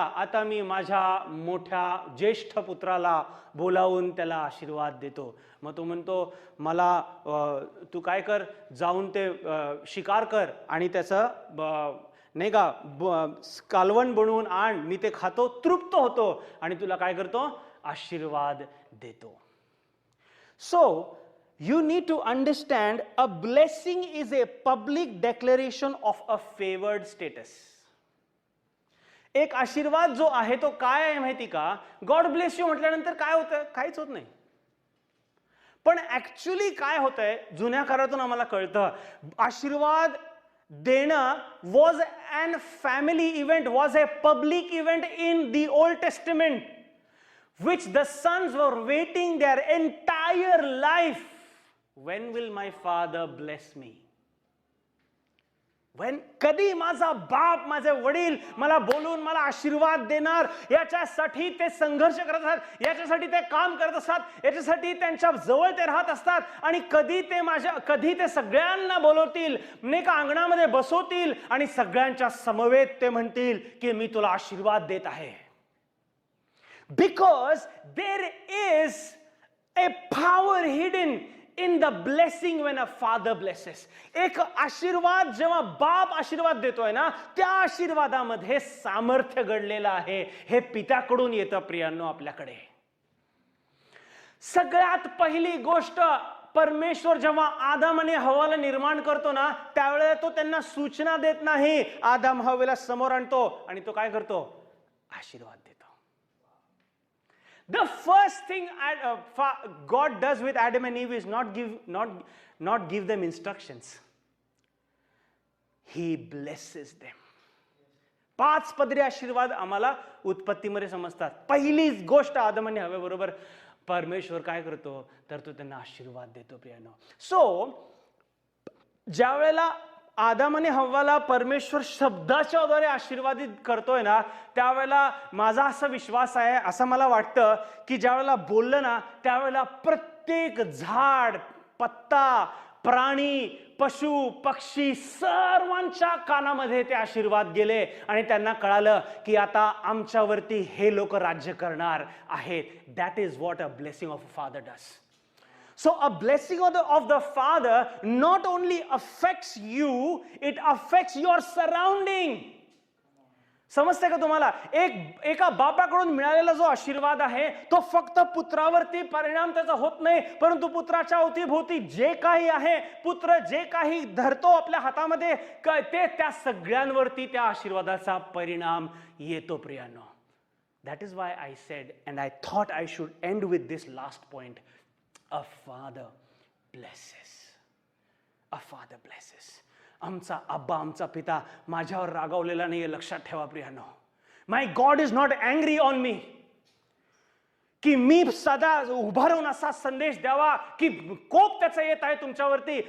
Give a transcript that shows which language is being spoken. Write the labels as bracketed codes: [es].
[mr] आता मी माझ्या मोठ्या ज्येष्ठ पुत्राला बोलावून त्याला आशीर्वाद देतो. मग तो म्हणतो मला तू काय कर, जाऊन ते शिकार कर आणि त्याचं नाही का कालवण बनवून आण, मी ते खातो, तृप्त होतो आणि तुला काय करतो? आशीर्वाद देतो. [en] So, you need to understand a blessing is a public declaration of a favored status. [mr] एक आशीर्वाद जो आहे तो काय आहे माहिती का? [en] God bless you [mr] म्हटल्यानंतर काय होतं? काहीच होत नाही. पण ऍक्च्युअली काय होतंय, जुन्या काळातून आम्हाला कळतं, आशीर्वाद देणं [en] Was an family event, was a public event in the Old Testament, which the sons were waiting their entire life. When will my father bless me? [mr] कधी माझा बाप, माझे वडील मला बोलून मला आशीर्वाद देणार, याच्यासाठी ते संघर्ष करत असतात, याच्यासाठी ते काम करत असतात, याच्यासाठी त्यांच्या जवळ ते राहत असतात. आणि कधी ते सगळ्यांना बोलवतील, नाही का, अंगणामध्ये बसवतील आणि सगळ्यांच्या समवेत ते म्हणतील की मी तुला आशीर्वाद देत आहे. [en] Because there is a power hidden in the blessing when a father blesses. [mr] एक आशीर्वाद जेव्हा बाप आशीर्वाद देतोय ना, त्या आशीर्वादामध्ये सामर्थ्य घडलेलं आहे. हे पित्याकडून येतं प्रियांनो आपल्याकडे. सगळ्यात पहिली गोष्ट, परमेश्वर जेव्हा आदम आणि हव्वाला निर्माण करतो ना, त्यावेळेला तो त्यांना सूचना देत नाही, आदम हव्वेला समोर आणतो आणि तो काय करतो? आशीर्वाद देतो. [en] The first thing God does with Adam and Eve is not give them instructions. He blesses them. [mr] 5 पदरी आशीर्वाद आम्हाला उत्पत्तीमध्ये समजतात. पहिलीच गोष्ट आदम आणि हव्याबरोबर परमेश्वर काय करतो तर तो त्यांना आशीर्वाद देतो प्रियानो. सो ज्या वेळेला आदम आणि हव्वाला परमेश्वर शब्दाच्या द्वारे आशीर्वादित करतोय ना, त्यावेळेला माझा असा विश्वास आहे, असं मला वाटतं की ज्या वेळेला बोललं ना, त्यावेळेला प्रत्येक झाड, पत्ता, प्राणी, पशु, पक्षी सर्वांच्या कानामध्ये ते आशीर्वाद गेले आणि त्यांना कळालं की आता आमच्यावरती हे लोक राज्य करणार आहेत. [en] That is what a blessing of a father does. So a blessing of the Father not only affects you, it affects your surrounding. [mr] समजतंय का तुम्हाला? एका बापाकडून मिळालेला जो आशीर्वाद आहे तो फक्त पुत्रावरती परिणाम त्याचा होत नाही, परंतु पुत्राच्या अवतीभोवती जे काही आहे, पुत्र जे काही धरतो आपल्या हातामध्ये, ते त्या सगळ्यांवरती त्या आशीर्वादाचा परिणाम येतो प्रियांनो. [en] That is why I said, and I thought I should end with this last point. A father blesses. A father blesses. [mr] आमचा अब्बा, आमचा पिता माझ्यावर रागावलेला नाहीये, लक्षात ठेवा प्रियांनो. [en] my God is not angry on me, [mr] की मी सदा उभा राहून असा संदेश द्यावा की कोप त्याचा येत आहे तुमच्यावरती.